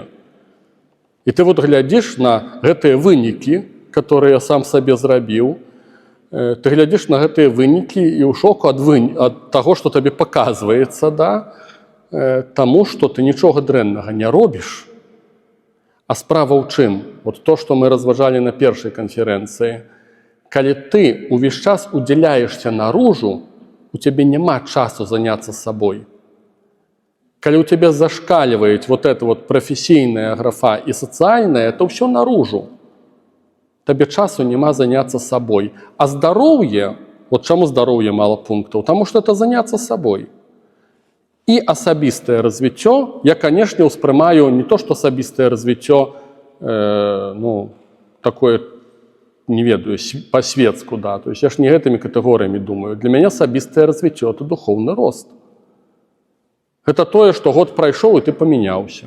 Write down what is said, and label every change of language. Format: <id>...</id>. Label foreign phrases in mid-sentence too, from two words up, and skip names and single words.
<be>І ты глядзіш на гэтыя вынікі,</be> <ru>которые я сам</ru> <be>сабе зрабіў, ты глядзіш на гэтыя вынікі і ў шоку ад таго, што табе паказваецца, да, таму, што ты нічога дрэннага не робіш. А справа ў чым? То, што мы разважалі на першай канферэнцыі, калі ты ўвесь час удзяляешся наружу, у тебе няма часу</be> <ru>заняться собой. Калі у тебя зашкаливает эта профессийная графа и социальная, то все наружу. Тебе часу няма заняться собой. А здоровье, чаму здоровье мало пунктов? Потому что это заняться собой.</ru> <be>И асабістае развіццё, я, конечно, успрымаю</be> <ru>не то, что</ru> <be>асабістае развіццё, такое, не ведаю, по-светску, да. То есть я ж не гэтымі катэгорыямі думаю. Для мяне асабістае развіццё –</be> <ru>это духовны рост.</ru> <be>Это тое, што год прайшоў, і ты памяняўся.</be>